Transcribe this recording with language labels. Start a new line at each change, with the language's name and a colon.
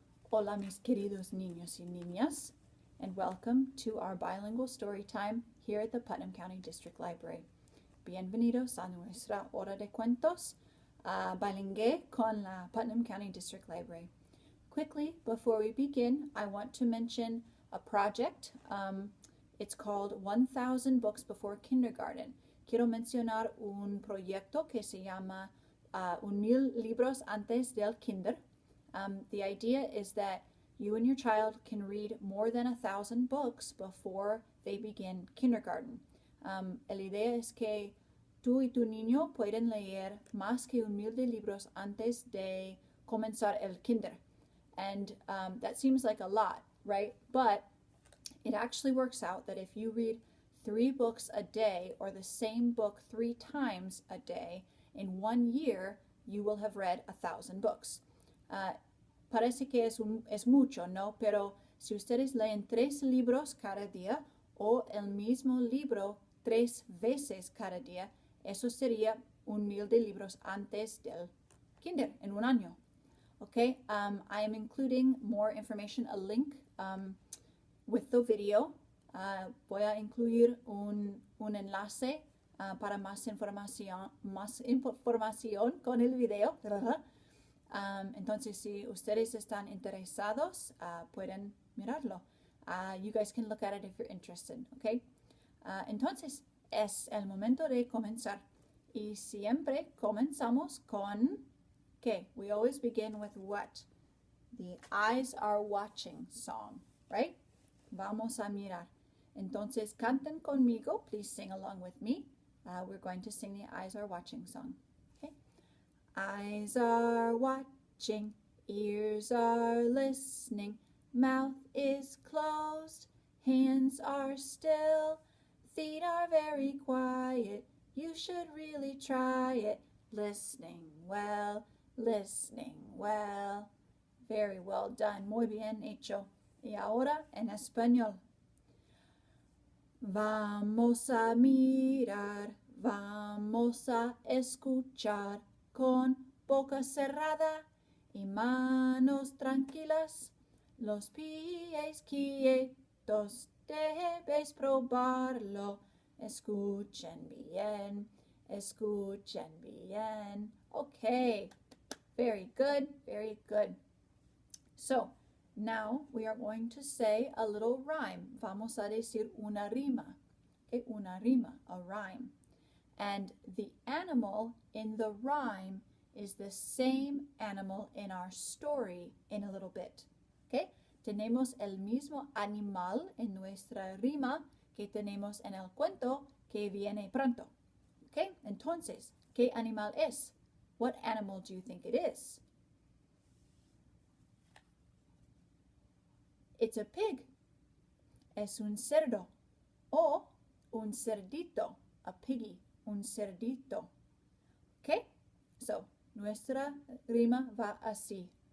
Spanish: Hola, mis queridos niños y niñas,
English: and welcome to our bilingual story time here at the Putnam County District Library.
Spanish: Bienvenidos a nuestra Hora de Cuentos Bilingüe con la Putnam County District Library.
English: Quickly, before we begin, I want to mention a project. It's called 1,000 Books Before Kindergarten.
Spanish: Quiero mencionar un proyecto que se llama 1,000 libros antes del kinder.
English: The idea is that you and your child can read more than 1,000 books before they begin kindergarten.
Spanish: La idea es que tú y tu niño pueden leer más que 1,000 de libros antes de comenzar el kinder.
English: And that seems like a lot, right? But it actually works out that if you read 3 books a day or the same book 3 times a day, in 1 year you will have read 1,000 books.
Spanish: Parece que es mucho, ¿no? Pero si ustedes leen 3 libros cada día o el mismo libro 3 veces cada día, eso sería 1,000 de libros antes del kinder, en un año.
English: Okay, I am including more information, a link with the video.
Spanish: Voy a incluir un enlace para más información con el video. Entonces, si ustedes están interesados, pueden mirarlo.
English: You guys can look at it if you're interested, okay?
Spanish: Entonces, es el momento de comenzar. Y siempre comenzamos con ¿qué?
English: We always begin with what? The eyes are watching song, right?
Spanish: Vamos a mirar. Entonces, canten conmigo.
English: Please sing along with me. We're going to sing the eyes are watching song. Okay? Eyes are watching, ears are listening, mouth is closed, hands are still, feet are very quiet. You should really try it. Listening well, listening well. Very well done.
Spanish: Muy bien hecho. Y ahora en español. Vamos a mirar, vamos a escuchar con boca cerrada y manos tranquilas. Los pies quietos, debes probarlo. Escuchen bien, escuchen bien.
English: Okay, very good, very good. So, now we are going to say a little rhyme.
Spanish: Vamos a decir una rima. Okay, una rima,
English: a rhyme. And the animal in the rhyme is the same animal in our story in a little bit. Okay?
Spanish: Tenemos el mismo animal en nuestra rima que tenemos en el cuento que viene pronto. Okay? Entonces, ¿qué animal es?
English: What animal do you think it is? It's a pig.
Spanish: Es un cerdo. O un cerdito.
English: A piggy.
Spanish: Un cerdito. Okay? So, nuestra rima va así.